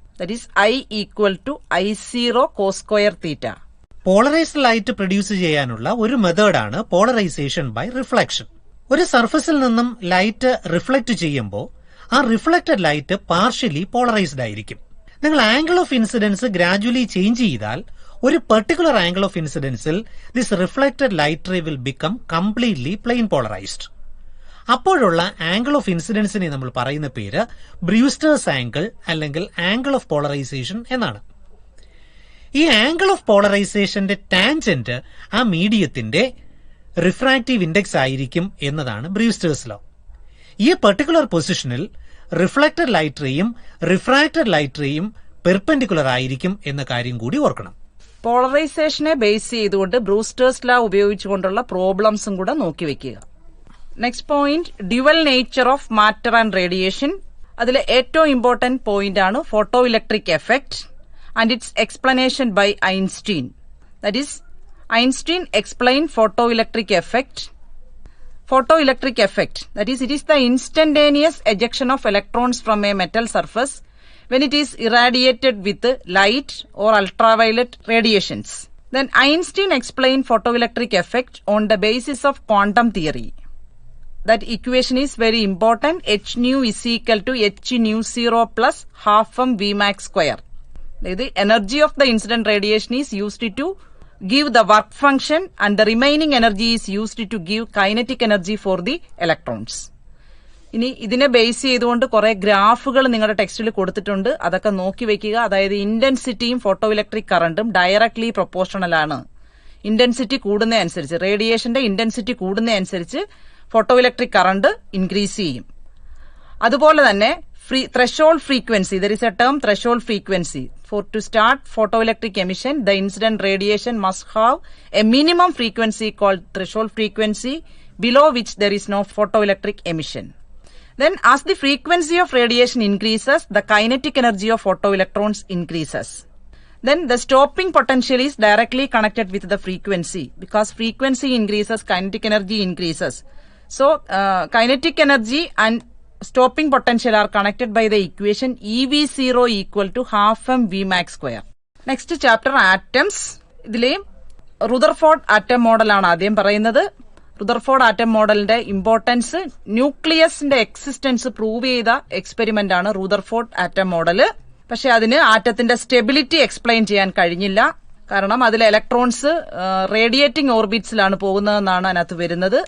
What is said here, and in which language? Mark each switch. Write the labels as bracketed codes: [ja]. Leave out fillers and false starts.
[en] That is I equal to I0 cos square theta. [ml] Polarised light produce ചെയ്യാനുള്ള ഒരു മെത്തേഡാണ് polarisation by reflection. ഒരു സർഫസിൽ നിന്നും ലൈറ്റ് റിഫ്ലക്ട് ചെയ്യുമ്പോൾ ആ റിഫ്ലക്റ്റഡ് ലൈറ്റ് പാർഷ്യലി പോളറൈസ്ഡ് ആയിരിക്കും. നിങ്ങൾ angle of incidence gradually change ചെയ്താൽ [en] ഒരു particular angle of ഇൻസിഡൻസിൽ this reflected light ray will become completely plane polarised. [ml] അപ്പോഴുള്ള angle of ഇൻസിഡൻസിനെ നമ്മൾ പറയുന്ന പേര് ബ്രൂസ്റ്റേഴ്സ് ആംഗിൾ അല്ലെങ്കിൽ ആംഗിൾ ഓഫ് പോളറൈസേഷൻ എന്നാണ്. ഈ ആംഗിൾ ഓഫ് പോളറൈസേഷന്റെ ടാൻജന്റ് ആ മീഡിയത്തിന്റെ റിഫ്രാക്റ്റീവ് ഇൻഡെക്സ് ആയിരിക്കും എന്നതാണ് ബ്രൂസ്റ്റേഴ്സ് ലോ. ഈ പെർട്ടിക്കുലർ പൊസിഷനിൽ reflected light റേയും refracted light റേയും perpendicular ആയിരിക്കും എന്ന കാര്യം കൂടി ഓർക്കണം. പോളറൈസേഷനെ ബേസ് ചെയ്തുകൊണ്ട് ബ്രൂസ്റ്റേഴ്സ് ലോ ഉപയോഗിച്ചുകൊണ്ടുള്ള പ്രോബ്ലംസും കൂടെ നോക്കി വെക്കുക. [en] Next point, dual nature of matter and radiation. [ml] അതിൽ ഏറ്റവും [en] Important point ആണ് photo electric effect and its explanation by Einstein. That is Einstein explained photoelectric effect. Photoelectric effect, that is, it is the instantaneous ejection of electrons from a metal surface when it is irradiated with light or ultraviolet radiations. Then Einstein explained photoelectric effect on the basis of quantum theory. That equation is very important. H nu is equal to h nu 0 plus half m V max square. The energy of the incident radiation is used to give the work function and the remaining energy is used to give kinetic energy for the electrons. [ml] ഇനി ഇതിനെ base ചെയ്തുകൊണ്ട് കുറെ ഗ്രാഫുകൾ നിങ്ങളുടെ ടെക്സ്റ്റിൽ കൊടുത്തിട്ടുണ്ട്. അതൊക്കെ നോക്കി വെക്കുക. അതായത് ഇന്റൻസിറ്റിയും ഫോട്ടോ ഇലക്ട്രിക് കറണ്ടും ഡയറക്ട്ലി പ്രൊപ്പോർഷണൽ ആണ്. ഇന്റൻസിറ്റി കൂടുന്ന അനുസരിച്ച്, റേഡിയേഷന്റെ ഇന്റൻസിറ്റി കൂടുന്ന അനുസരിച്ച് ഫോട്ടോ ഇലക്ട്രിക് കറണ്ട് ഇൻക്രീസ് ചെയ്യും. അതുപോലെ തന്നെ [en] threshold frequency, there is a term threshold frequency. To start photoelectric emission, the incident radiation must have a minimum frequency called threshold frequency, below which there is no photoelectric emission. Then as the frequency of radiation increases, the kinetic energy of photoelectrons increases. Then the stopping potential is directly connected with the frequency. Because frequency increases, kinetic energy increases. So kinetic energy and stopping potential are connected by the equation EV0 equal to half m V max square. Next chapter, atoms. [ml] ഇതിലെ Rutherford atom model ആണ് ആദ്യം പറയുന്നത്. Rutherford atom മോഡലിന്റെ importance, ന്യൂക്ലിയസിന്റെ existence prove ചെയ്ത experiment ആണ് Rutherford atom model. പക്ഷെ അതിന് ആറ്റത്തിന്റെ stability explain ചെയ്യാൻ കഴിഞ്ഞില്ല. കാരണം അതിലെ ഇലക്ട്രോൺസ് റേഡിയേറ്റിംഗ് ഓർബിറ്റ്സിലാണ് പോകുന്നതെന്നാണ് അതിനകത്ത് വരുന്നത്.